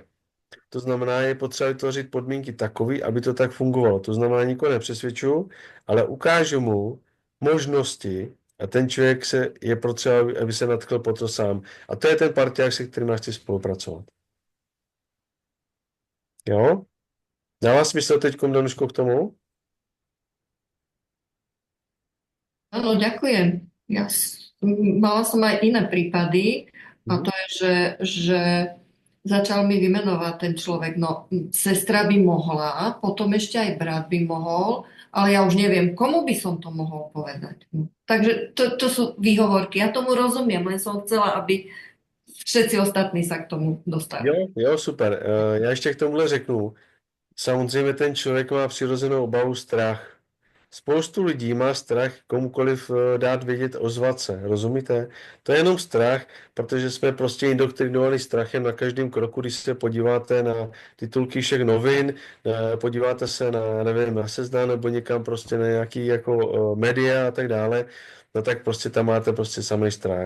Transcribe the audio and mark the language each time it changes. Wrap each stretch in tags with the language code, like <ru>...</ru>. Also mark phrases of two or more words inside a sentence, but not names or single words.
<cs>To znamená, je potřeba vytvořit podmínky takové, aby to tak fungovalo. To znamená, nikoho nepřesvědčuju, ale ukážu mu možnosti a ten člověk je potřeba, aby se natkl po to sám. A to je ten parťák, se kterým já chci spolupracovat. Jo? Dává smysl teď, Danuško, k tomu?</cs> <sk>Áno, ďakujem. Mala som aj iné prípady a to je, že začal mi vymenovať ten človek. No, sestra by mohla, potom ešte aj brat by mohol, ale ja už neviem, komu by som to mohol povedať. Takže to sú výhovorky. Ja tomu rozumiem, len som chcela, aby všetci ostatní sa k tomu dostali.</sk> <cs>Jo, super. Já ještě k tomuhle řeknu. Samozřejmě ten člověk má přirozenou obavu, strach. Spoustu lidí má strach komukoliv dát vědět, ozvat se, rozumíte? To je jenom strach, protože jsme prostě indoktrinovali strachem na každém kroku, když se podíváte na titulky všech novin, podíváte se na, nevím, na Seznam nebo někam prostě na nějaký jako média a tak dále, no tak prostě tam máte prostě samý strach.</cs>